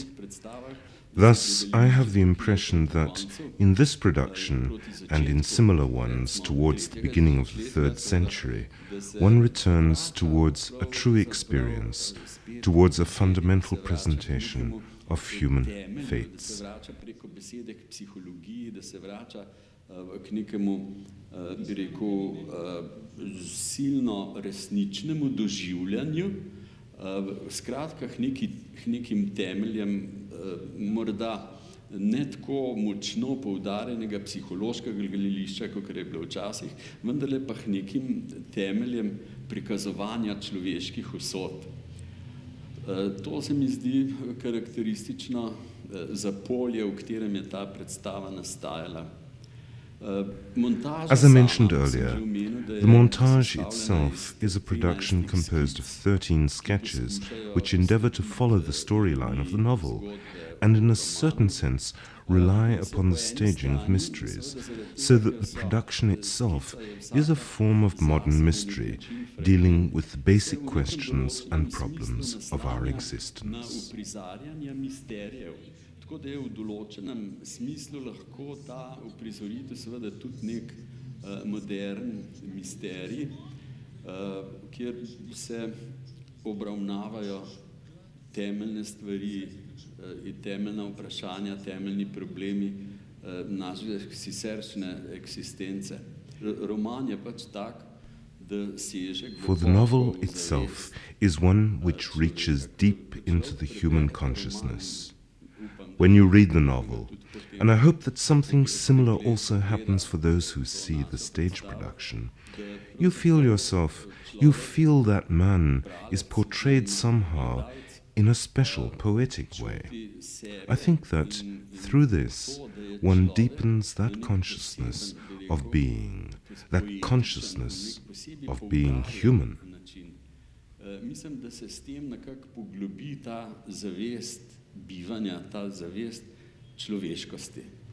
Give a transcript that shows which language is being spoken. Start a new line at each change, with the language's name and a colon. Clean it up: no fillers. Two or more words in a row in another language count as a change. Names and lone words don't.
English: Thus, I have the impression that in this production, and in similar ones towards the beginning of the 3rd century, one returns towards a true experience, towards a fundamental presentation of human fates.
Slovenian: K nekemu, bi rekel, silno resničnemu doživljanju, skratka k nekim temeljem, morda ne tako močno poudarjenega psihološkega gledališča, kot je bilo včasih, vendarle pa k nekim temeljem prikazovanja človeških usod. To se mi zdi karakteristično za polje, v katerem je ta predstava nastajala.
English: As I mentioned earlier, the montage itself is a production composed of 13 sketches which endeavor to follow the storyline of the novel and in a certain sense rely upon the staging of mysteries, so that the production itself is a form of modern mystery dealing with the basic questions and problems of our existence.
Slovenian: Tako da je v določenem smislu lahko ta uprizoritev seveda tudi nek modern misterij, kjer se obravnavajo temeljne stvari, temeljna vprašanja, temeljni problemi naše siceršnje eksistence. Roman je pač tak, da seže globoko.
English: For the novel itself is one which reaches deep into the human consciousness. When you read the novel, and I hope that something similar also happens for those who see the stage production, you feel yourself, you feel that man is portrayed somehow in a special poetic way. I think that through this one deepens that consciousness of being, that consciousness of being human.
Slovenian: Mislim, da se s tem nekako poglobi ta zavest bivanja, ta zavest človeškosti.